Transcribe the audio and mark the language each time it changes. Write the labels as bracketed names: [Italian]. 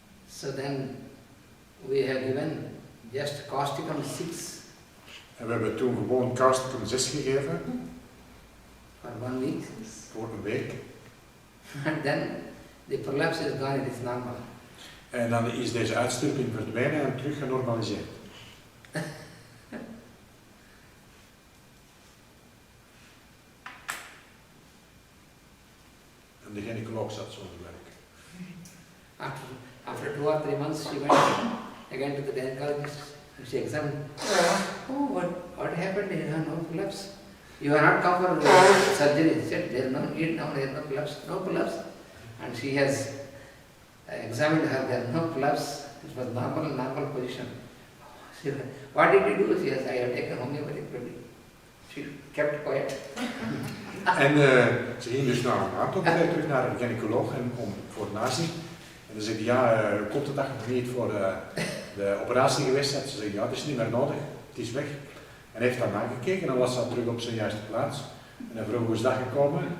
[English] So then we have given just causticum 6. [Dutch] En we hebben toen gewoon causticum 6 gegeven. [English] For 1 week. [Dutch] Voor een week. [English] And then the prolapse is gone, it is normal. [Dutch] En dan is deze uitstulping verdwenen en terug genormaliseerd. En de gynaecoloog zat zo te werk. [English] After 2 or 3 months, she went again to the gynecologist and she examined. Oh, what happened? You have no prolapse. You are not come for surgery. She said, there is no need now, there is no prolapse. No prolapse. And she has examined her, there is no prolapse. It was normal position. She said, what did you do? She says, I have taken homeopathic remedy. She kept quiet. [Dutch] En ze ging dus na een maand ook weer terug naar de gynaecoloog voor nazien. En dan zei hij, ja, komt de dag nog niet voor de operatie geweest? En ze zei, ja, het is niet meer nodig, het is weg. En hij heeft dan nagekeken en dan was dat terug op zijn juiste plaats. En hij vroeg hoe is dat gekomen?